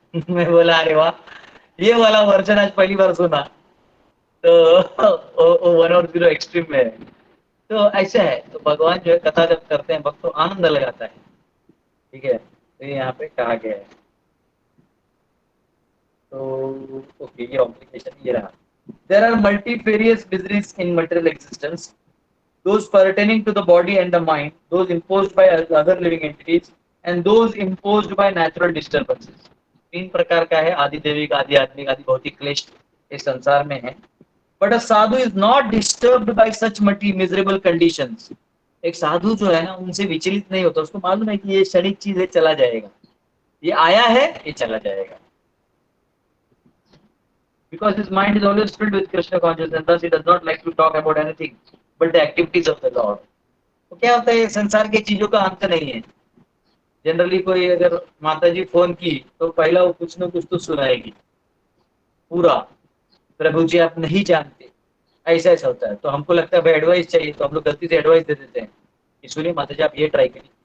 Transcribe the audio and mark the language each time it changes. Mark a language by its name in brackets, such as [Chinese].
[Hindi] मैं बोला अरे वाह, ये वाला वर्जन आज पहली बार सुना। तो 1 और 0 एक्सट्रीम में है। तो ऐसा है, तो भगवान जो है कथा जब करते हैं भक्त तो आनंद लगाता है। ठीक है, तो ये यहाँ पे कहा गया है। तो ओके, ये ऑब्लिगेशन ये रहा। [English] There are multifarious miseries in material existence, those pertaining to the body and the mind, those imposed by other living entities, and those imposed by natural disturbances. [Hindi] 3 प्रकार का है, आदि दैविक, आदि आत्मिक, आदि भौतिक क्लेश इस संसार में है। [English] But a sadhu is not disturbed by such miserable conditions. [Hindi] एक साधु जो है ना, उनसे विचलित नहीं होता, उसको मालूम है कि ये क्षणिक चीज है, चला जाएगा, ये आया है, ये चला जाएगा। [English] Because his mind is always filled with Krishna consciousness, thus he does not like to talk about anything but the activities of the Lord. [Hindi] तो क्या होता है, संसार की चीजों का अंत नहीं है। जनरली कोई अगर माता जी फोन की तो पहला वो कुछ न कुछ तो सुनाएगी पूरा, प्रभु जी आप नहीं जानते, ऐसा ऐसा होता है। तो हमको लगता है भाई एडवाइस चाहिए, तो हम लोग गलती से एडवाइस दे देते हैं कि सुनिए माता जी आप ये ट्राई करिए।